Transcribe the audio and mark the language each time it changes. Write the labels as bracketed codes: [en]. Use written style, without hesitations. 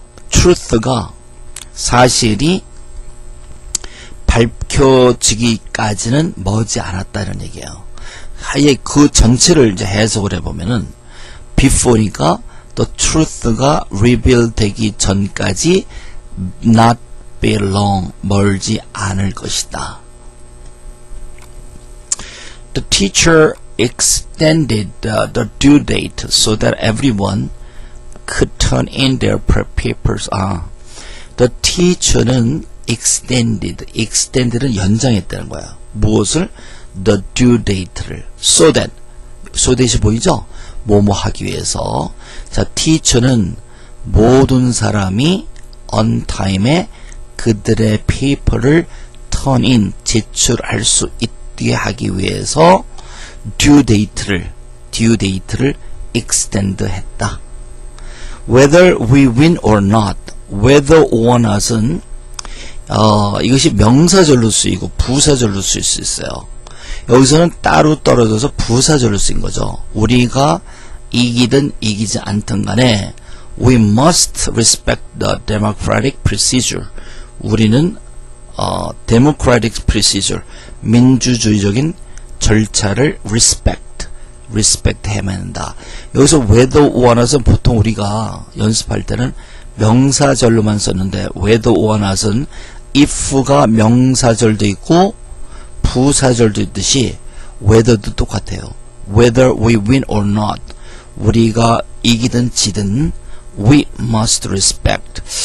[ko] truth가 사실이 밝혀지기까지는 머지 않았다는 얘기예요. 아예 그 전체를 이제 해석을 해보면은 before니까 the truth가 reveal 되기 전까지 not be long 멀지 않을 것이다. [en] The teacher extended the due date so that everyone could turn in their papers. [ko] The teacher는 extended는 연장했다는 거야. 무엇을? The due date를. So that이 보이죠? 뭐뭐 하기 위해서. 자, teacher는 모든 사람이 on time에 그들의 페이퍼를 turn in, 제출할 수 있게 하기 위해서 due date를 extend 했다. [en] Whether we win or not, [ko] whether or not은 이것이 명사절로 쓰이고 부사절로 쓰일 수 있어요. 여기서는 따로 떨어져서 부사절로 쓰인 거죠. 우리가 이기든 이기지 않든 간에 [en] we must respect the democratic procedure. [ko] 우리는 democratic procedure, 민주주의적인 절차를 respect 해야 한다. 여기서 whether or not은 보통 우리가 연습할 때는 명사절로만 썼는데 whether or not은 if가 명사절도 있고 부사절도 있듯이 whether도 똑같아요. [en] Whether we win or not, [ko] 우리가 이기든 지든 [en] we must respect.